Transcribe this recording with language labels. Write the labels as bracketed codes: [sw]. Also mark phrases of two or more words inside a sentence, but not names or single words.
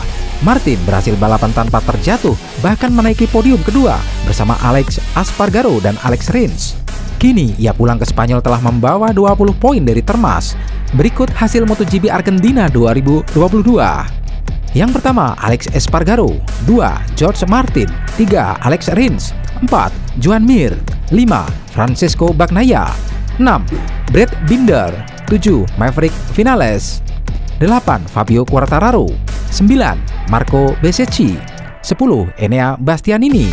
[id] Martin berhasil balapan tanpa terjatuh, bahkan menaiki podium kedua bersama Alex Espargaro dan Alex Rins. Kini, ia pulang ke Spanyol telah membawa 20 poin dari Termas. Berikut hasil MotoGP Argentina 2022. Yang pertama, Alex Espargaro. 2. George Martin. 3. Alex Rins. 4. Joan Mir. 5. Francesco Bagnaia. 6. Brad Binder. 7. Maverick Vinales. 8. Fabio Quartararo. 9. Marco Bezzecchi. 10. Enea Bastianini.